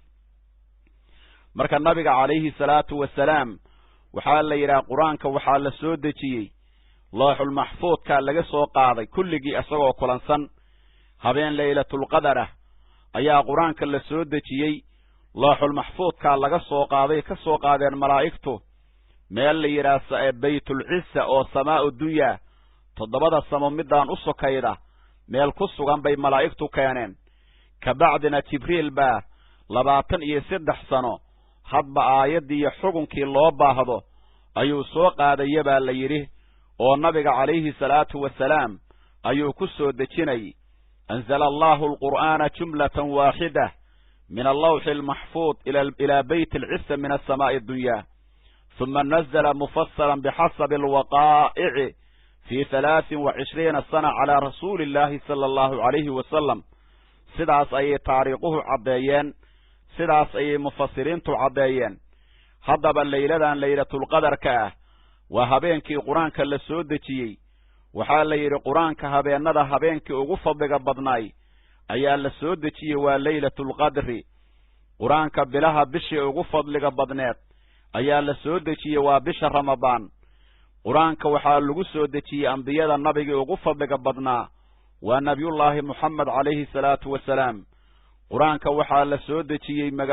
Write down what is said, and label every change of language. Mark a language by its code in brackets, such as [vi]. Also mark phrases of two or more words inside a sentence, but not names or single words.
[so] marka nabiga [ar] عليه الصلاة والسلام [so] waxa la yiraahdaa quraanka waxa la soo dejiyay lawhul mahfuudka laga soo qaaday kulligii asagoo kulansan habeen [ar] ليلة القدر [so] ayaa quraanka la soo dejiyay lawhul mahfuudka laga soo qaaday ka soo qaadeen malaa'iktu meel la yiraahdo [ar] بيت العزة [so] oo [ar] سماء الدنيا [so] todobada samo midaan u sokayda meel ku sugan bay malaa'iktu keeneen ka bacdina jibriil baa 23 sano hadba aayadii xukunkii loo baahdo ayuu soo qaadaya baa la yiri oo nabiga [ar] عليه الصلاة والسلام [so] ayuu ku soo dejinay [ar] أنزل الله القرآن جملة واحدة من اللوح المحفوظ إلى بيت العزة من السماء الدنيا ثم نزل مفصلا بحسب الوقائع في 23 سنة على رسول الله صلى الله عليه وسلم sidaas [so] ay taariikhuhu cadeeyeen sidaas ay mufassiriintu cadeeyeen hadaba layladan laylatul qadarka waa habeenkii quraanka la soo dejiyay waxa la yiri quraanka habeenada habeenkii ugu fadliga badnaay ayaa la soo dejiyay waa [ar] ليلة القدر [so] quraanka bilaha bishii ugu fadliga badneed ayaa la soo dejiyay waa bisha ramadaan quraanka waxa lagu soo dejiyay ambiyada nabiga ugu fadliga badnaa waa nabiyullaahi Muhammad [ar] عليه الصلاة والسلام [so] quraanka waxa la soo dejiyay